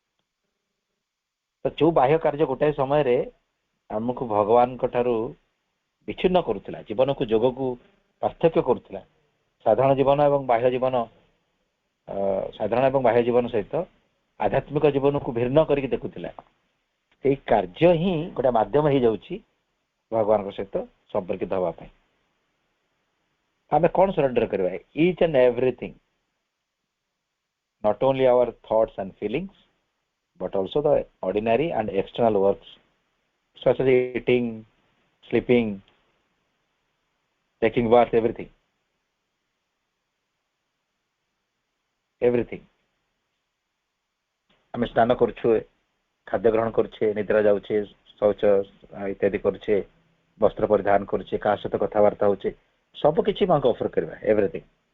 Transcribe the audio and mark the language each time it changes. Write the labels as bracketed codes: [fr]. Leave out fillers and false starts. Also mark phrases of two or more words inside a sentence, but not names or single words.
[or] ତ ଯୋଉ ବାହ୍ୟ କାର୍ଯ୍ୟ ଗୋଟାଏ ସମୟରେ ଆମକୁ ଭଗବାନଙ୍କ ଠାରୁ ବିଚ୍ଛିନ୍ନ କରୁଥିଲା, ଜୀବନକୁ ଯୋଗକୁ ପାର୍ଥକ୍ୟ କରୁଥିଲା, ସାଧାରଣ ଜୀବନ ଏବଂ ବାହ୍ୟ ଜୀବନ, ସାଧାରଣ ଏବଂ ବାହ୍ୟ ଜୀବନ ସହିତ ଆଧ୍ୟାତ୍ମିକ ଜୀବନକୁ ଭିନ୍ନ କରିକି ଦେଖୁଥିଲା, ସେଇ କାର୍ଯ୍ୟ ହିଁ ଗୋଟେ ମାଧ୍ୟମ ହେଇଯାଉଛି ଭଗବାନଙ୍କ ସହିତ ସମ୍ପର୍କିତ ହେବା ପାଇଁ। ଆମେ କ'ଣ ସରେଣ୍ଡର କରିବା? [en] each and everything, not only our thoughts and feelings, but also the ordinary and external works such as eating, sleeping, taking bath, everything। [or] ଆମେ ସ୍ନାନ କରୁଛେ, ଖାଦ୍ୟ ଗ୍ରହଣ କରୁଛେ, ନିଦ୍ରା ଯାଉଛେ, ଶୌଚ ଇତ୍ୟାଦି କରୁଛେ, ବସ୍ତ୍ର ପରିଧାନ କରୁଛେ, କାହା ସହିତ କଥାବାର୍ତ୍ତା ହଉଛେ, ସବୁ କିଛି ମାଙ୍କୁ ଅଫର କରିବା, ଏଭ୍ରିଥିଙ୍ଗ।